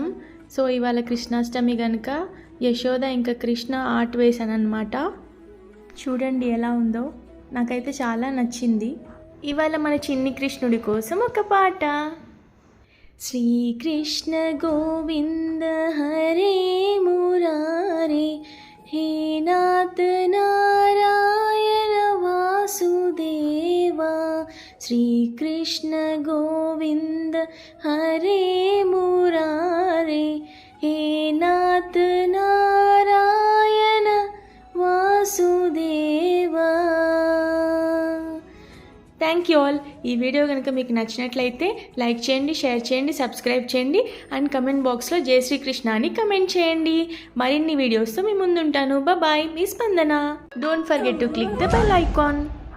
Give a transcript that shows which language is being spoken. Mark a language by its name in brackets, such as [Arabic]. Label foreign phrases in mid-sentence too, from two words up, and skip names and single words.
[Telugu] సో ఇవాళ కృష్ణాష్టమి గనుక యశోద ఇంకా కృష్ణ ఆర్ట్ వేశాను అనమాట. చూడండి ఎలా ఉందో, నాకైతే చాలా నచ్చింది. ఇవాళ మన చిన్ని కృష్ణుడి కోసం ఒక పాట. [Sanskrit] श्रीकृष्ण गोविन्द हरे मुरारे, हे नाथ नारायण वासुदेवा, श्री कृष्ण गोविंद हरे मुरारे, हे नाथ नारायण वासुदेवा. [English] Thank you all. [Telugu] ఈ వీడియో కనుక మీకు నచ్చినట్లయితే లైక్ చేయండి, షేర్ చేయండి, సబ్స్క్రైబ్ చేయండి అండ్ కమెంట్ బాక్స్లో జై శ్రీకృష్ణ అని కమెంట్ చేయండి. మరిన్ని వీడియోస్తో మీ ముందుంటాను. బాయ్, మీ స్పందన. [English] Don't forget to click the bell icon.